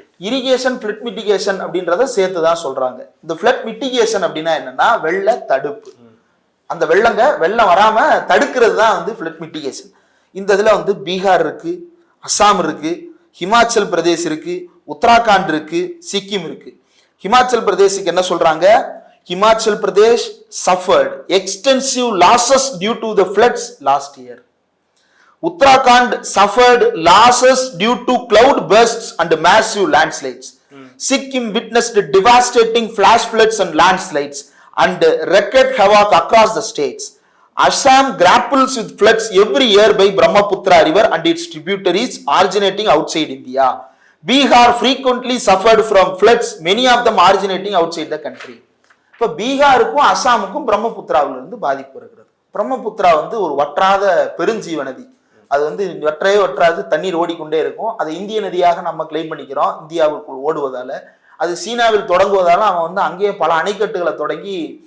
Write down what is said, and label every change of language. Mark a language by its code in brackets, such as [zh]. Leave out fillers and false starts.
[ta] Irrigation flood mitigation அப்படின்றத சேர்த்துதான் சொல்றாங்க. இந்த ஃப்ளட் மிட்டிகேஷன் அப்படின்னா என்னன்னா வெள்ள தடுப்பு. அந்த வெள்ளம் வராம தடுக்கிறது தான் வந்து ஃப்ளட் மிட்டிகேஷன். இந்த இதுல வந்து பீகார் இருக்கு, அசாம் இருக்கு, ஹிமாச்சல் பிரதேஷ் இருக்கு, உத்தராகண்ட் இருக்கு, சிக்கிம் இருக்கு. ஹிமாச்சல் பிரதேஷுக்கு என்ன சொல்றாங்க? [en] Himachal Pradesh suffered extensive losses due to the floods last year. Uttarakhand suffered losses due to cloud bursts and massive landslides. Sikkim witnessed devastating flash floods and landslides and wreaked havoc across the states. Assam grapples with floods every year by Brahmaputra river and its tributaries originating outside India. Bihar frequently suffered from floods, many of them originating outside the country. [ta] இப்போ பீகாருக்கும் அசாமுக்கும் பிரம்மபுத்திராவிலிருந்து பாதிப்பு இருக்கிறது. பிரம்மபுத்திரா வந்து ஒரு வற்றாத பெருஞ்சீவ நதி. அது வந்து வற்றாது, தண்ணீர் ஓடிக்கொண்டே இருக்கும். அது இந்திய நதியாக நம்ம கிளைம் பண்ணிக்கிறோம், இந்தியாவுக்குள் ஓடுவதால. அது சீனாவில் தொடங்குவதால அவன் வந்து அங்கேயே பல அணைக்கட்டுகளை தொடங்கி